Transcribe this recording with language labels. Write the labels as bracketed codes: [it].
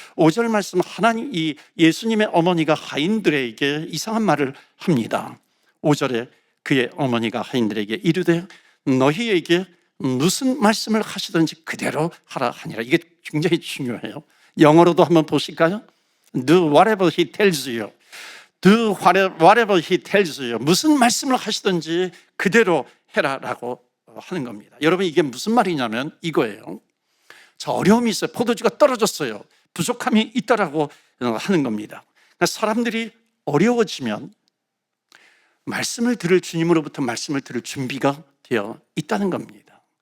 [ko] 5절 말씀, 이 예수님의 어머니가 하인들에게 이상한 말을 합니다. 5절에 그의 어머니가 하인들에게 이르되 너희에게 무슨 말씀을 하시든지 그대로 하라 하니라. 이게 굉장히 중요해요. 영어로도 한번 보실까요? [en] Do whatever he tells you. Do whatever he tells you. [ko] 무슨 말씀을 하시든지 그대로 해라라고 하는 겁니다. 여러분, 이게 무슨 말이냐면 이거예요. 저 어려움이 있어요. 포도주가 떨어졌어요. 부족함이 있다라고 하는 겁니다. 그러니까 사람들이 어려워지면 말씀을 들을, 주님으로부터 말씀을 들을 준비가 되어 있다는 겁니다.